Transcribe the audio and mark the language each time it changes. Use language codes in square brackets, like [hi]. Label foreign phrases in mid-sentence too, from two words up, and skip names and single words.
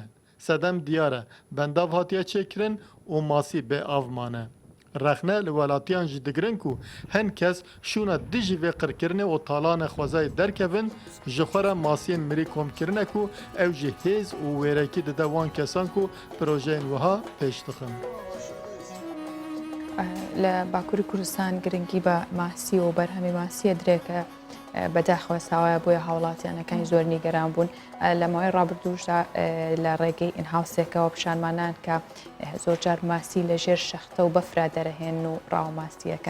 [ku] Sedem diyar e, bendav hatiye çêkirin û masî bê av mane. Rexne li welatiyan jî digirin ku hin kes şûna dijî vê qirkirinê û talanê xwezayê derkevin ji xwe re masiyên mirî komkirine ku ew jî hêz û wêrekî dide wan kesan ku projeyên wiha pêş dixin. [ckb] لە باکووری کوردستان گرنگی بە ماسی و بەرهەمی ماسیە درێکە بەداخەوە ساوایە بۆیە هاوڵاتیانەکانی زۆر نیگەران بوون. لە ماوەی ڕابردووشدا لە ڕێگەی ئینهاوسێکەوە پیشانمانان کە زۆرجار ماسی لە ژێر شەختە و بەفرا دەرەهێن و ڕاو ماسیەکەن.